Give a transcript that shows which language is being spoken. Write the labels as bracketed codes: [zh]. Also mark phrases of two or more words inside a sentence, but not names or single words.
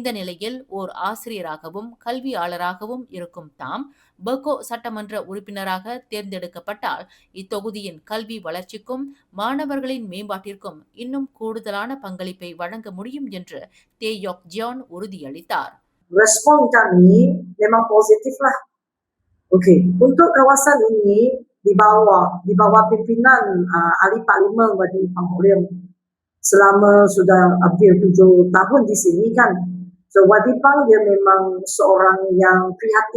[ta] இந்த நிலையில் ஓர் ஆசிரியராகவும் கல்வியாளராகவும் இருக்கும் தாம் பெகோ சட்டமன்ற உறுப்பினராக தேர்ந்தெடுக்கப்பட்டால் இத்தொகுதியின் கல்வி வளர்ச்சிக்கும் மாணவர்களின் மேம்பாட்டிற்கும் இன்னும் கூடுதலான பங்களிப்பை வழங்க முடியும் என்று தே யோக் ஜியான் உறுதியளித்தார். [ms] Respon kami memang positif lah. Okey, untuk kawasan ini di bawah pimpinan ahli parlimen Wadi Ipang Orim selama sudah hampir 7 tahun di sini kan. So Wadi Ipang dia memang seorang yang prihatin.